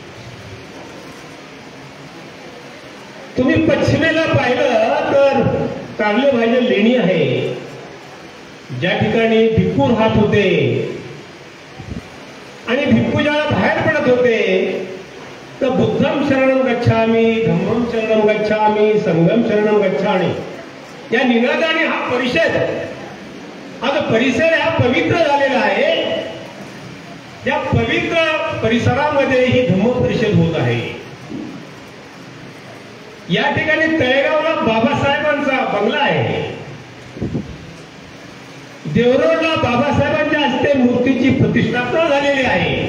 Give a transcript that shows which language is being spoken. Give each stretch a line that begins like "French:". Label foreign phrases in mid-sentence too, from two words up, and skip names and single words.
Marathi: तुम्ही पश्चिमेला पाहिलं तर कार्लेभाईचे लेणी आहे, ज्या ठिकाणी भिक्खू राहत होते आणि भिक्खू ज्याला बाहेर पडत होते तर
Pali: बुद्धम शरणम गच्छामी, धम्मम शरणम गच्छामी, संघम शरणम गच्छामी
Marathi: या निनादाने हा परिषद, हा जो परिसर हा पवित्र झालेला आहे. या पवित्र परिसरामध्ये ही धम्म परिषद होत आहे. या ठिकाणी तळेगावला बाबासाहेबांचा बंगला आहे, देवरोडला बाबासाहेबांच्या हस्ते मूर्तीची प्रतिष्ठापना झालेली आहे.